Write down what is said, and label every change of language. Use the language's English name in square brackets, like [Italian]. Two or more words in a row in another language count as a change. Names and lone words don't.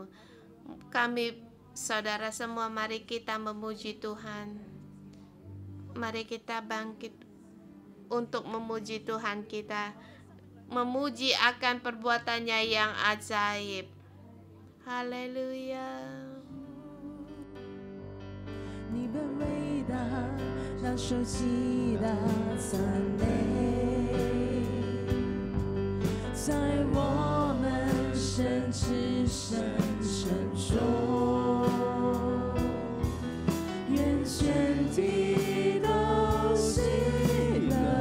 [Indonesian] Kami, saudara semua, mari kita memuji Tuhan. Mari kita bangkit untuk memuji Tuhan kita. Memuji akan perbuatannya yang ajaib. Haleluya. [Chinese] 你本伟大，那受极大赞美，在我们神之神神中，愿全地都喜乐。